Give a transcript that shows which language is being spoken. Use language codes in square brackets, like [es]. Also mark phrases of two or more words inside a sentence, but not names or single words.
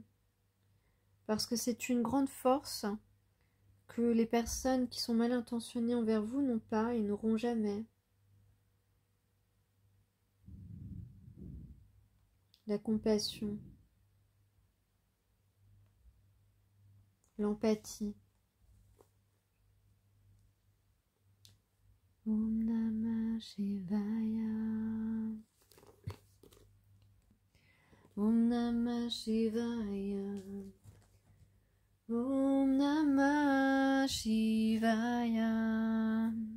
[fr] Parce que c'est une grande force que les personnes qui sont mal intentionnées envers vous n'ont pas et n'auront jamais. La compassion. L'empathie. [sa] Om Namah Shivaya. Om Namah Shivaya. Om Namah Shivaya.